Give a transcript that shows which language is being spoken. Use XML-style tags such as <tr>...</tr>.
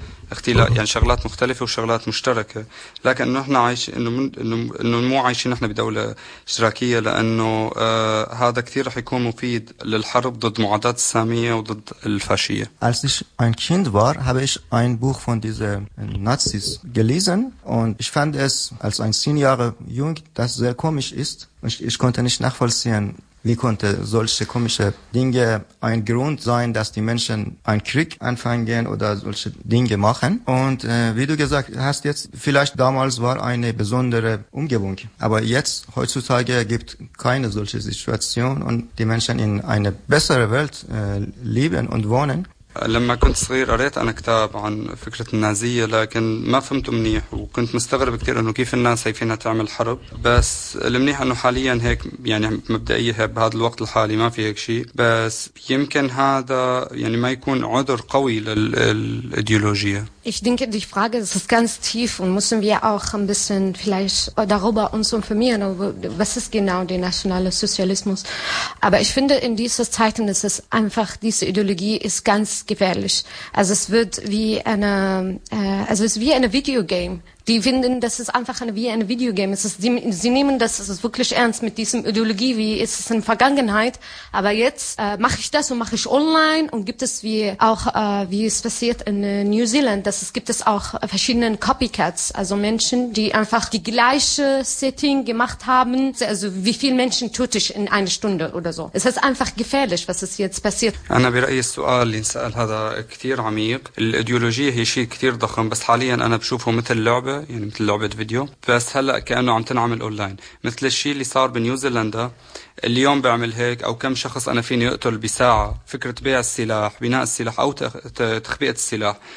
<ar>اختلاف يعني شغلات مختلفة وشغلات مشتركة لكن نحن عايش إنه مو عايشين نحن بدولة اشتراكية لأنه هذا كثير رح يكون مفيد للحرب ضد معادات السامية وضد الفاشية.</ar> <de>Als ich ein Kind war, habe ich ein Buch von diesen Nazis gelesen und ich fand es als ein 10 Jahre jung, das sehr komisch ist. Ich konnte nicht nachvollziehen, wie konnte solche komische Dinge ein Grund sein, dass die Menschen einen Krieg anfangen oder solche Dinge machen. Und wie du gesagt hast jetzt, vielleicht damals war eine besondere Umgebung. Aber jetzt, heutzutage, gibt keine solche Situation und die Menschen in eine bessere Welt leben und wohnen.</de> <ar>لما كنت صغير قريت أنا كتاب عن فكرة النازية لكن ما فهمته منيح وكنت مستغرب كتير أنه كيف الناس هي فينها تعمل حرب بس المنيح أنه حاليا هيك يعني مبدئية هي بهذا الوقت الحالي ما في هيك شيء بس يمكن هذا يعني ما يكون عذر قوي للإيديولوجية.</ar> <de>Ich denke, die Frage ist ganz tief und müssen wir auch ein bisschen vielleicht darüber uns informieren, was ist genau der nationale Sozialismus. Aber ich finde, in dieser Zeit ist es einfach, diese Ideologie ist ganz gefährlich. Also es wird wie eine, also es ist wie eine Videogame. Die finden, das ist einfach wie ein Videogame. Es ist, sie nehmen das ist wirklich ernst mit diesem Ideologie, wie ist es in der Vergangenheit. Aber jetzt mache ich das und mache ich online und gibt es wie auch, wie es passiert in New Zealand, dass es gibt es auch verschiedene Copycats, also Menschen, die einfach die gleiche Setting gemacht haben. Also wie viele Menschen töte ich in einer Stunde oder so. Es ist einfach gefährlich, was ist jetzt passiert. Ich bin ein Sual, den ich sage, das ist sehr</de> <ar>عميق.</ar> <de>Die Ideologie ist sehr</de> <ar>كثير ضخم, بس حاليا انا بشوفه مثل لعب يعني مثل لعبة فيديو بس هلأ كأنه عم تنعمل أونلاين مثل الشيء اللي صار بنيوزيلندا اليوم بعمل هيك أو كم شخص أنا فيني يقتل بساعة فكرة بيع السلاح بناء السلاح أو تخبئة السلاح</ar>